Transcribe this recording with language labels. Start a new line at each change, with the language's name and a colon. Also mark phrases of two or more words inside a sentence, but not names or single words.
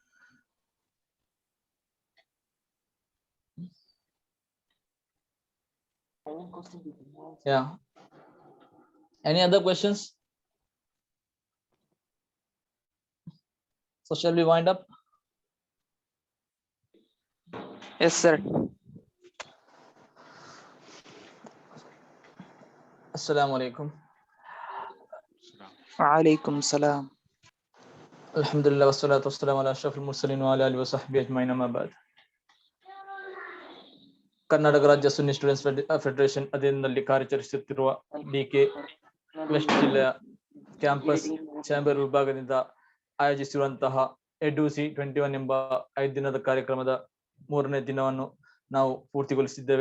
English: Yeah. Any other questions? So shall we wind up? Yes, sir.
Arabic: السلام عليكم. وعليكم السلام. الحمد لله والصلاة والسلام على أشرف المرسلين وعلى آله وصحبه أجمعين أما بعد.
Kannada: ಕರ್ನಾಟಕ ರಾಜ್ಯ ಸುನ್ನಿ ಸ್ಟೂಡೆಂಟ್ಸ್ ಫೆಡರೇಷನ್ ಅಧೀನದಲ್ಲಿ ಕಾರ್ಯಾಚರಿಸುತ್ತಿರುವ ಡಿಕೆ ವೆಸ್ಟ್ ಜಿಲ್ಲೆಯ ಕ್ಯಾಂಪಸ್ ಚಾಂಬರ್ ವಿಭಾಗದಿಂದ ಆಯೋಜಿಸಿರುವಂತಹ Eduzi'21 ಎಂಬ 5 ದಿನದ ಕಾರ್ಯಕ್ರಮದ 3ನೇ ದಿನವನ್ನು ನಾವು ಪೂರ್ತಿಗೊಳಿಸಿದ್ದೇವೆ.